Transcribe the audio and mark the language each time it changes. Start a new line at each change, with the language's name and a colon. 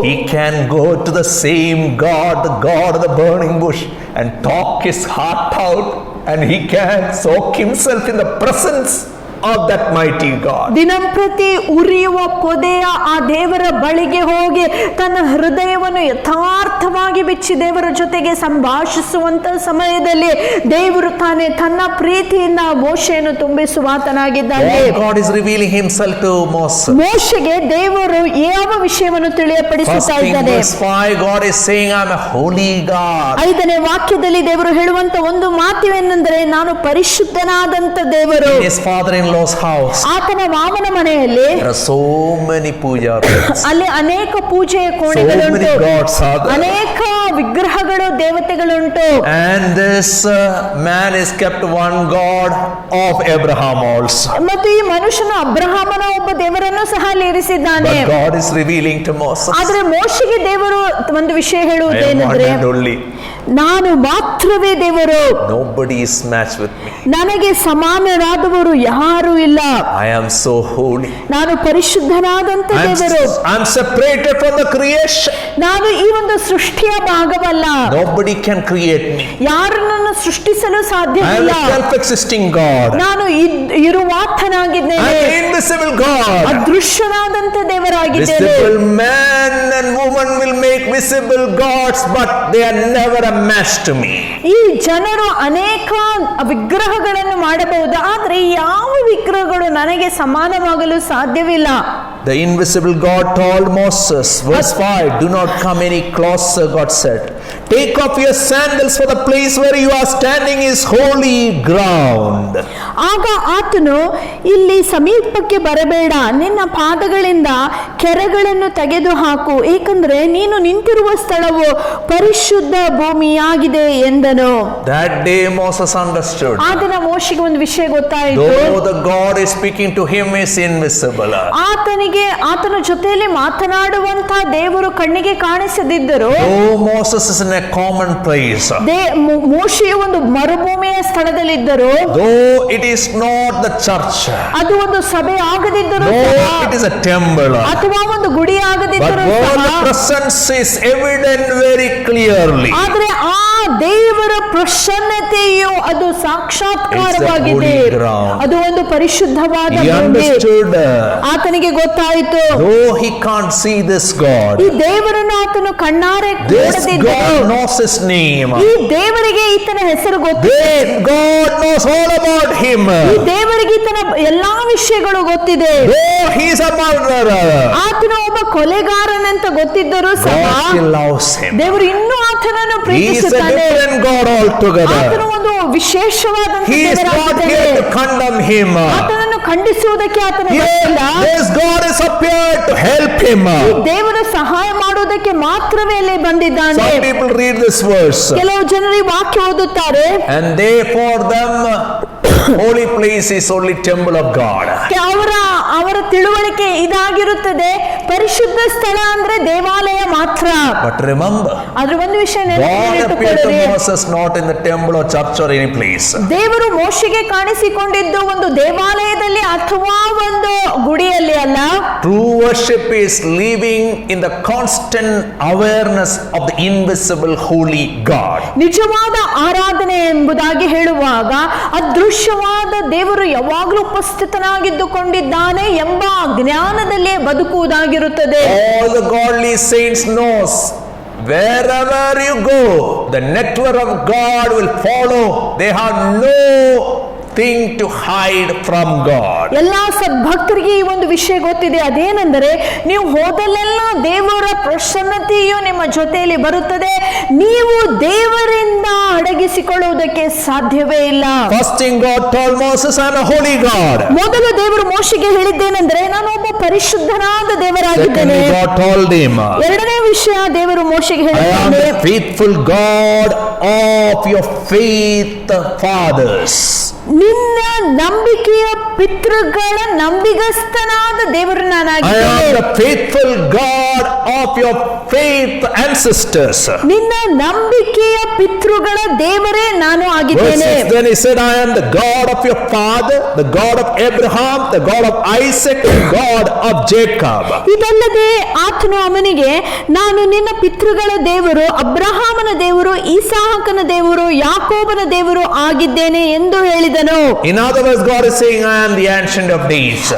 English: he can go to the same God, the God of the burning bush, and talk his heart out, and he can soak himself in the presence of that mighty God.
Kannada: ದಿನಂಪ್ರತಿ ಉರಿಯುವ ಪೊದೆಯ ಆ ದೇವರ ಬಳಿಗೆ ಹೋಗಿ ತನ್ನ ಹೃದಯವನ್ನು ಯಥಾರ್ಥವಾಗಿ ಬಿಚ್ಚಿ ದೇವರ ಜೊತೆಗೆ ಸಂಭಾಷಿಸುವಂತ ಸಮಯದಲ್ಲಿ ದೇವರು ತಾನೇ ತನ್ನ ಪ್ರೀತಿಯಿಂದ ಮೋಶೆಯನ್ನು ತುಂಬಿಸುವಾತನಾಗಿದ್ದಾನೆ.
English: God is revealing himself to Moses.
Kannada: ಮೋಶೆಗೆ ದೇವರು ಯಾವ ವಿಷಯವನ್ನು ತಿಳಿಯಪಡಿಸುತ್ತಾ ಇದ್ದಾನೆ?
English: Verse 5, God is saying, I am a holy God.
Kannada: 5ನೇ ವಾಕ್ಯದಲ್ಲಿ ದೇವರು ಹೇಳುವಂತ ಒಂದು ಮಾತಿವೇನೆಂದರೆ, ನಾನು ಪರಿಶುದ್ಧನಾದಂತ ದೇವರು.
English: His father-in-law's house,
Kannada: ಆತನ ಮಾವನ ಮನೆಯಲ್ಲಿ
English: there are so many puja rooms.
Kannada: ಅಲ್ಲಿ ಅನೇಕ ಪೂಜೆಯ ಕೋಣೆಗಳುಂಟು, ಅನೇಕ ವಿಗ್ರಹಗಳು ದೇವತೆಗಳುಂಟು.
English: And this man is kept one God of Abraham also.
Kannada: ಮತ್ತು ಈ ಮನುಷ್ಯನು ಅಬ್ರಹಾಮನ ಒಬ್ಬ ದೇವರನ್ನು ಸಹ ಅಲ್ಲಿ ಇರಿಸಿದ್ದಾನೆ.
English: But God is revealing to Moses,
Kannada: ಆದ್ರೆ ಮೋಶೆಗೆ ದೇವರು ಒಂದು ವಿಷಯ
English: I am one
Kannada: ಹೇಳುವುದೇನೆಂದ್ರೆ,
English: and only.
Kannada: ನಾನು ಮಾತ್ರವೇ ದೇವರು,
English: Nobody is matched with me.
Kannada: ನನಗೆ ಸಮಾನರಾದವರು ಯಾರು ಇಲ್ಲ.
English: I am so holy.
Kannada: ನಾನು ಪರಿಶುದ್ಧನಾದಂತ ದೇವರು.
English: I'm separated from the creation.
Kannada: ನಾನು ಈ ಒಂದು ಸೃಷ್ಟಿಯ ಭಾಗವಲ್ಲ.
English: Nobody can create me.
Kannada: ಯಾರು ನನ್ನ ಸೃಷ್ಟಿಸಲು
English: I am
Kannada: ಸಾಧ್ಯವಿಲ್ಲ.
English: a self-existing God.
Kannada: ನಾನು ಇರುವಾತನಾಗಿದ್ದೇನೆ.
English: I am an invisible God.
Kannada: ಅದೃಶ್ಯನಾದಂತ ದೇವರಾಗಿದ್ದೇನೆ.
English: Visible man and woman will make visible gods, but they are never a match to me.
Kannada: ಈ ಜನರು ಅನೇಕ ವಿಗ್ರಹಗಳನ್ನು ಮಾಡಬಹುದು, ಆದ್ರೆ ಯಾವ ವಿಗ್ರಹಗಳು ನನಗೆ ಸಮಾನವಾಗಲು ಸಾಧ್ಯವಿಲ್ಲ.
English: The invisible God told Moses, verse 5, do not come any closer, God said. Take off your sandals, for the place where you are standing is holy ground.
Kannada: ಆಗ ಆತನು ಇಲ್ಲಿ ಸಮೀಪಕ್ಕೆ ಬರಬೇಡ, ನಿನ್ನ ಪಾದಗಳಿಂದ ಕೆರಗಳನ್ನು ತೆಗೆದು ಹಾಕು, ಏಕೆಂದರೆ ನೀನು ನಿಂತಿರುವ ಸ್ಥಳವು ಪರಿಶುದ್ಧ ಭೂಮಿಯಾಗಿದೆ ಎಂದನು.
English: That day Moses understood.
Kannada: ಆ ದಿನ ಮೋಶೆಗೆ ಒಂದು ವಿಷಯ ಗೊತ್ತಾಯಿತು.
English: Though the God is speaking to him is invisible.
Kannada: ಆತನ ಜೊತೆಯಲ್ಲಿ ಮಾತನಾಡುವಂತ ದೇವರು ಕಣ್ಣಿಗೆ ಕಾಣಿಸದಿದ್ದರು.
English: Though Moses is in a common place.
Kannada: ಮೋಶೆಯು ಒಂದು ಮರುಭೂಮಿಯ ಸ್ಥಳದಲ್ಲಿದ್ದರು.
English: Though it is not the church.
Kannada: ಅದು ಒಂದು ಸಭೆ ಆಗದಿದ್ದರು.
English: Though it is a temple.
Kannada: ಅಥವಾ ಒಂದು ಗುಡಿ
English: But
Kannada: ಆಗದಿದ್ದರು.
English: the presence is evident very clearly.
Kannada: ಆದ್ರೆ ಆ ದೇವರ ಪ್ರಸನ್ನತೆಯು ಅದು ಸಾಕ್ಷಾತ್ಕಾರವಾಗಿದೆ.
English: It's a holy ground.
Kannada: ಅದು ಒಂದು ಪರಿಶುದ್ಧವಾದ
English: He
Kannada: ಭೂಮಿ.
English: understood.
Kannada: ಆತನಿಗೆ ಗೊತ್ತಾಯಿತು,
English: Though he can't see this God,
Kannada: ಈ ದೇವರನ್ನು ಆತನು ಕಣ್ಣಾರೆ
English: this
Kannada: ನೋಡದಿದ್ದರು.
English: God knows his name.
Kannada: ಈ ದೇವರಿಗೆ ಈತನ ಹೆಸರು ಗೊತ್ತಿದೆ.
English: This God knows all about him.
Kannada: ಈ ದೇವರಿಗೆ ಈತನ ಎಲ್ಲಾ ವಿಷಯಗಳು ಗೊತ್ತಿದೆ.
English: Though he is a murderer,
Kannada: ಆತನು ಒಬ್ಬ ಕೊಲೆಗಾರನಂತ ಗೊತ್ತಿದ್ದರೂ ಸಹ
English: God still loves him.
Kannada: ದೇವರು ಇನ್ನೂ ಆತನನ್ನು
English: He is a
Kannada: ಪ್ರೀತಿಸುತ್ತಾನೆ.
English: different God altogether.
Kannada: ಆತನು ಒಂದು ವಿಶೇಷವಾದಂತ
English: He is not
Kannada: ದೇವರಾಗಿದ್ದಾನೆ.
English: here to condemn him.
Kannada: ಆತನನ್ನು ಖಂಡಿಸುವುದಕ್ಕೆ ಆತನ
English: Here,
Kannada: ಗೊತ್ತಿಲ್ಲ.
English: this God is appeared to help him.
Kannada: ಈ ದೇವರು ಸಹಾಯ ಮಾಡುವುದಕ್ಕೆ ಮಾತ್ರವೇ ಅಲ್ಲಿ ಬಂದಿದ್ದಾನೆ.
English: Some people read this verse,
Kannada: ಕೆಲವು ಜನರು ಈ ವಾಕ್ಯ ಓದುತ್ತಾರೆ,
English: and they for them holy place is only temple of God.
Kannada: ಅವರ ತಿಳುವಳಿಕೆ ಇದಾಗಿರುತ್ತದೆ, ಪರಿಶುದ್ಧ ಸ್ಥಳ ಅಂದ್ರೆ ದೇವಾಲಯ ಮಾತ್ರ.
English: But remember,
Kannada: ಆದ್ರೆ ಒಂದು ವಿಷಯ
English: God appeared to
Kannada: ನೆನಪಿಟ್ಟುಕೊಳ್ಳಿರಿ,
English: Moses not in the temple or church or any place.
Kannada: ದೇವರು ಮೋಶೆಗೆ ಕಾಣಿಸಿಕೊಂಡಿದ್ದು ಒಂದು ದೇವಾಲಯದಲ್ಲಿ ಅಥವಾ ಒಂದು ಗುಡಿಯಲ್ಲಿ ಅಲ್ಲ.
English: True worship is living in the constant awareness of the invisible holy God.
Kannada: ನಿಜವಾದ ಆರಾಧನೆ ಎಂಬುದಾಗಿ ಹೇಳುವಾಗ ಅದೃಶ್ಯವಾದ ದೇವರು ಯಾವಾಗಲೂ ಉಪಸ್ಥಿತನಾಗಿದ್ದುಕೊಂಡಿದ್ದಾನೆ ಎಂಬ ಜ್ಞಾನದಲ್ಲೇ ಬದುಕುವುದಾಗಿರುತ್ತದೆ.
English: All the godly saints knows wherever you go, the network of God will follow. They have no thing to hide from God.
Kannada: ಎಲ್ಲಾ ಸದ್ಭಕ್ತರಿಗೆ ಈ ಒಂದು ವಿಷಯ ಗೊತ್ತಿದೆ, ಅದೇನೆಂದರೆ ನೀವು ಹೋದಲ್ಲೆಲ್ಲ ದೇವರ ಪ್ರಸನ್ನತೆಯು ನಿಮ್ಮ ಜೊತೆಯಲ್ಲಿ ಬರುತ್ತದೆ. ನೀವು ದೇವರಿಂದ ಅಡಗಿಸಿಕೊಳ್ಳುವುದಕ್ಕೆ ಸಾಧ್ಯವೇ ಇಲ್ಲ.
English: First thing God told Moses, I am a holy God.
Kannada: ಮೊದಲು ದೇವರು ಮೋಶೆಗೆ ಹೇಳಿದ್ದೇನೆಂದರೆ ನಾನು ಒಬ್ಬ ಪರಿಶುದ್ಧನಾದ ದೇವರಾಗಿದ್ದೇನೆ.
English: Secondly, God told him,
Kannada: ಎರಡನೇ ವಿಷಯ ದೇವರು ಮೋಶೆಗೆ
English: I am
Kannada: ಹೇಳಿದ್ದಾನೆ,
English: the faithful God of your faith fathers.
Kannada: ನಿನ್ನ ನಂಬಿಕೆಯ ಪಿತೃಗಳ ನಂಬಿಗಸ್ತನಾದ ದೇವರು
English: I
Kannada: ನಾನಾಗಿದ್ದೇನೆ.
English: am the faithful God of your faith ancestors.
Kannada: ನಿನ್ನ ನಂಬಿಕೆಯ ಪಿತೃಗಳ ದೇವರೇ ನಾನು ಆಗಿದ್ದೇನೆ.
English: Verse 6, then he said, I am the God of your father, the God of Abraham, the God of Isaac, the God of Jacob.
Kannada: ಇದಲ್ಲದೆ ಆತನು ಅವನಿಗೆ ನಾನು ನಿನ್ನ ಪಿತೃಗಳ ದೇವರು, ಅಬ್ರಹಾಮನ ದೇವರು, ಇಸಾಕನ ದೇವರು, ಯಾಕೋಬನ ದೇವರು ಆಗಿದ್ದೇನೆ ಎಂದು ಹೇಳಿದನು.
English: In other words, God is saying, I am the ancient of days.